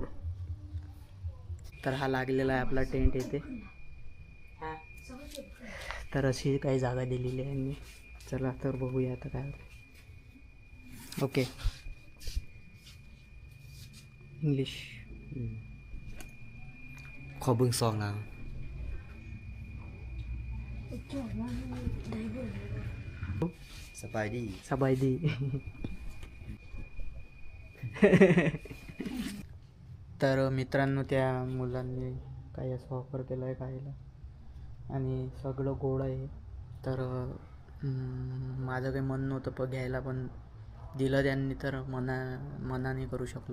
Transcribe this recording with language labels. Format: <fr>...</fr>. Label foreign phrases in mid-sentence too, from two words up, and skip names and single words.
<mr>तर हा लागलेला आहे आपला टेंट इथे. तर अशी काही जागा दिलेली आहे यांनी. चला तर बघूया आता काय होतं.</mr> <en>okay English</en> <tts>ขอเบิ่งซองนาง สบายดี</tts> <mr>สบายดี तर मित्रांनो त्या मुलांनी काही असं ऑफर केलं आहे खायला आणि सगळं गोड आहे. तर माझं काही मन नव्हतं घ्यायला, पण दिलं त्यांनी तर मनाने करू शकलो.</mr>